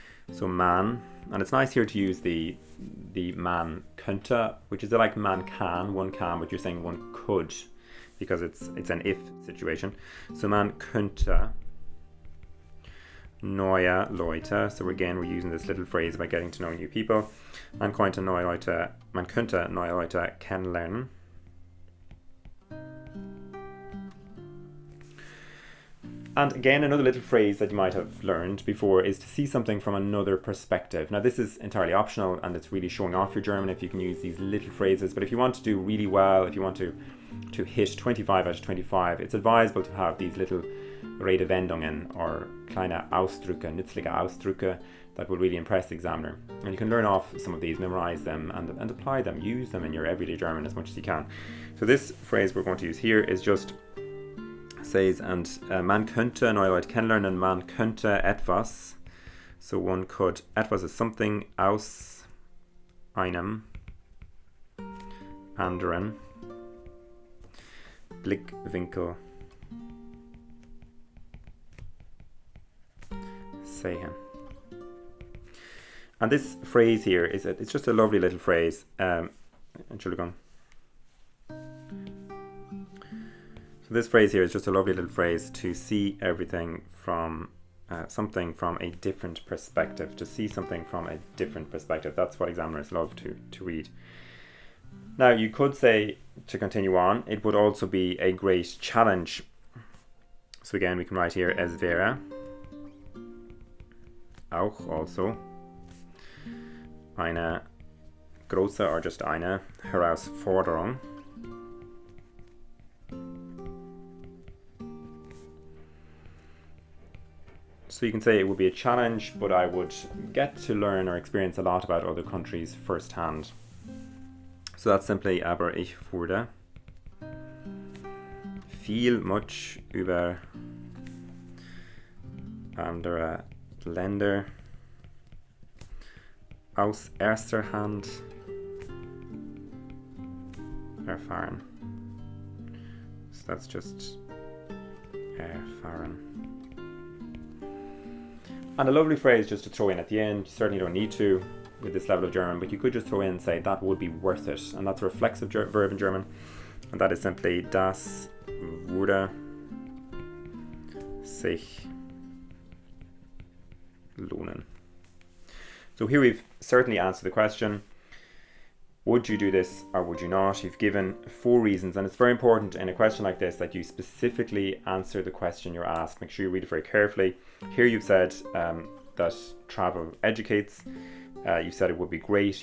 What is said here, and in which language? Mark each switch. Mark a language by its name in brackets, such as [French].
[English] So man, and it's nice here to use the [German] man könnte, [English] which is like [German] man kann, [English] one can, but you're saying one could, because it's an if situation. So man könnte [German] neue Leute. [English] So again, we're using this little phrase about getting to know new people. [German] Man könnte neue Leute kennenlernen. [English] And again, another little phrase that you might have learned before is to see something from another perspective. Now, this is entirely optional and it's really showing off your German if you can use these little phrases. But if you want to do really well, if you want to hit 25 out of 25, it's advisable to have these little Redewendungen or [German] kleine Ausdrücke, nützliche Ausdrücke [English] that will really impress the examiner. And you can learn off some of these, memorize them and apply them, use them in your everyday German as much as you can. So this phrase we're going to use here is just says, and [German] man könnte neue Leute kennenlernen, man könnte etwas. [English] So one could, [German] etwas [English] is something, [German] aus einem anderen Blickwinkel sehen. [English] And this phrase here it's just a lovely little phrase. Entschuldigung. So this phrase here is just a lovely little phrase to see everything from something from a different perspective. To see something from a different perspective. That's what examiners love to read. Now, you could say, to continue on, it would also be a great challenge. So again, we can write here, [German] es wäre auch also eine große, [English] or just [German] eine Herausforderung. [English] So you can say it would be a challenge, but I would get to learn or experience a lot about other countries firsthand. So that's simply, [German] aber ich würde [English] much [German] über andere Länder aus erster Hand erfahren. [English] So that's just erfahren. And a lovely phrase just to throw in at the end. You certainly don't need to with this level of German, but you could just throw in and say that would be worth it. And that's a reflexive verb in German. And that is simply [German] das würde sich lohnen. [English] So here we've certainly answered the question. Would you do this or would you not? You've given 4 reasons, and it's very important in a question like this that you specifically answer the question you're asked. Make sure you read it very carefully. Here you've said that travel educates. You've said it would be great.